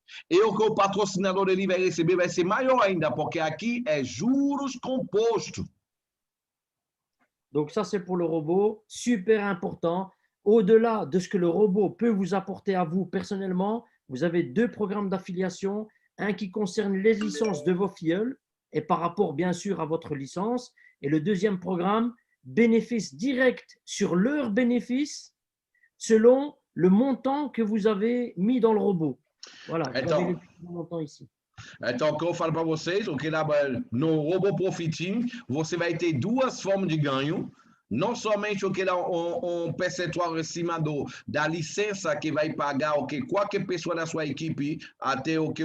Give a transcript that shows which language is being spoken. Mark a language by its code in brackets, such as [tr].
[pt] E o que o patrocinador dele vai receber vai ser maior ainda, porque aqui é juros compostos. [fr] Donc ça, c'est pour le robot, super important. Au-delà de ce que le robot peut vous apporter à vous personnellement, vous avez 2 programmes d'affiliation, un qui concerne les licences de vos filleuls et par rapport bien sûr à votre licence, et le deuxième programme, bénéfices directs sur leurs bénéfices selon le montant que vous avez mis dans le robot. Voilà, vous avez le montant ici. [pt] Então, o que eu falo para vocês, o que no Robô Profiting, você vai ter 2 formas de ganho. Não somente o que dá percentual em cima da licença que vai pagar o que qualquer pessoa da sua equipe até